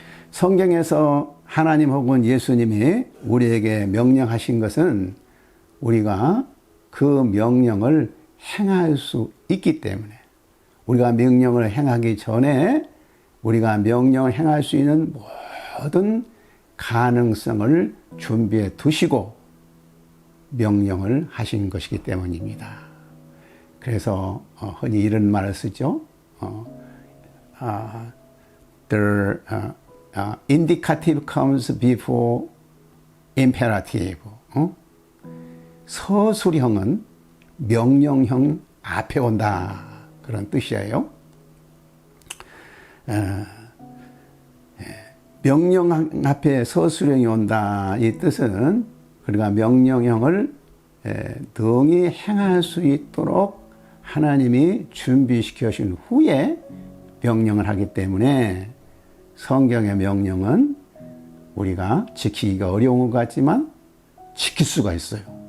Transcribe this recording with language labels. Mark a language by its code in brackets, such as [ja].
[ko] 성경에서 하나님 혹은 예수님이 우리에게 명령하신 것은 우리가 그 명령을 행할 수 있기 때문에, 우리가 명령을 행하기 전에 우리가 명령을 행할 수 있는 모든 가능성을 준비해 두시고 명령을 하신 것이기 때문입니다. 그래서 흔히 이런 말을 쓰죠. [en] The indicative comes before imperative. [ko] 서술형은 명령형 앞에 온다, 그런 뜻이에요. 명령 앞에 서술형이 온다, 이 뜻은 우리가 명령형을 능히 행할 수 있도록 하나님이 준비시켜 주신 후에 명령을 하기 때문에 성경의 명령은 우리가 지키기가 어려운 것 같지만 지킬 수가 있어요.